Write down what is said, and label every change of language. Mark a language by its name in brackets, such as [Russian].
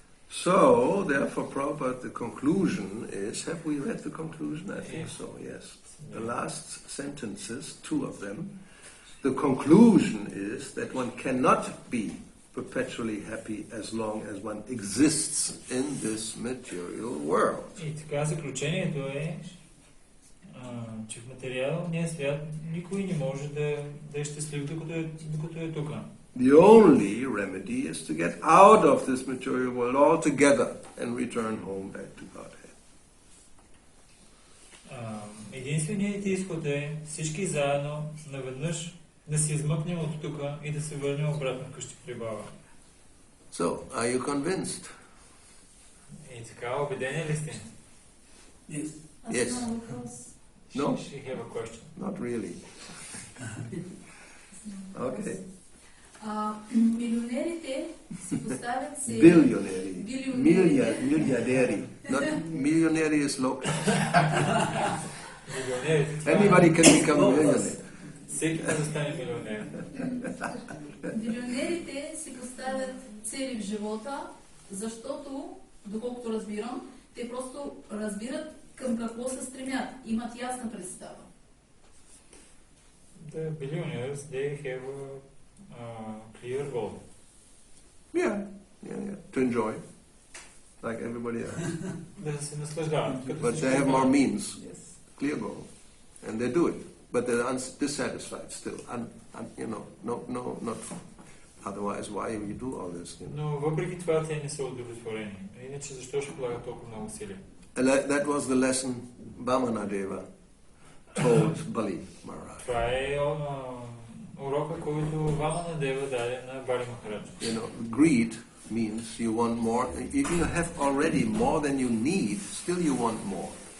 [English] So, therefore, Prabhupada, the conclusion is, have we read the conclusion? I think so, yes. The last sentences, two of them, the conclusion is that one cannot be perpetually happy as long as one exists in this material world. [Bulgarian] И така заключението е, че в материалния свят никой не може да е щастлив, докато е тук. [English] The only remedy is to get out of this material world altogether and return home back to Godhead. [Bulgarian] Единственият изход е всички заедно наведнъж да се измъкнем от тук и да се върнем обратно къщи при Бога. [English] So, are you convinced? [Bulgarian] И така, убедени ли сте? [English] Yes. Yes. No? She have a question. Not really. Okay. [Bulgarian] Милионерите си поставят цели. Milliardäri. [English] Not millionaire is local. Anybody can become a millionaire. [Bulgarian] Всеки може да стане милионер. Милионерите си поставят цели в живота, защото, доколкото разбирам, те просто разбират към какво се стремят, имат ясна представа. [English] The billionaires, they have a clear goal. Yeah. To enjoy, like everybody else. [Bulgarian] Да се наслаждават. [English] But they have more means. Clear goal, and they do it. But they're dissatisfied still. Not. Otherwise, why you do all this? [Bulgarian] Но въпреки това те не са удовлетворени. Иначе защо ще полагат толкова много усилия? [English] That was the lesson Vamanadeva told Bali Maharaj. [Bulgarian] Това е урока, който Ваманадева даде на Бали Махарадж. [English] Greed means you want more. If you have already more than you need, still you want more.